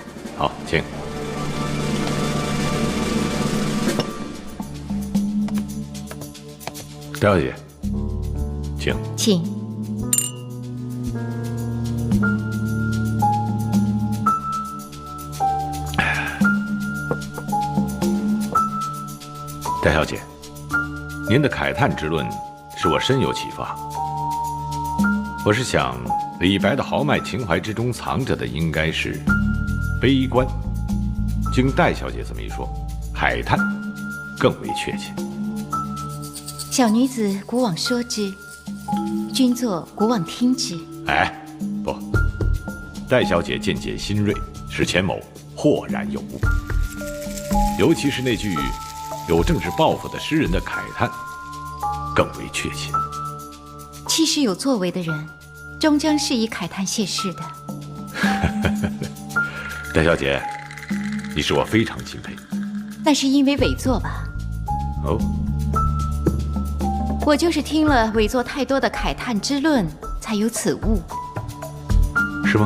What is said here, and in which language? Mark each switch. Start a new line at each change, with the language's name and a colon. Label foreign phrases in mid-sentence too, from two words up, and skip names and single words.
Chinese: 好，請。戴小姐，请。请。戴小姐，您的慨嘆之論使我深有啟發。我是想，李白的豪邁情懷之中藏着的應該是悲觀，經戴小姐這麼一說，慨嘆更為確切。小女子古往說之，君座古往聽之。哎，不，戴小姐見解新銳，使錢某豁然有悟。尤其是那句有政治抱負的詩人的慨嘆，更為確切。氣勢有作為的人，終將是以慨嘆謝世的。戴小姐，你使我非常欽佩。那是因為偽作吧？哦。我就是聽了偽作太多的慨嘆之論，才有此悟。是嗎？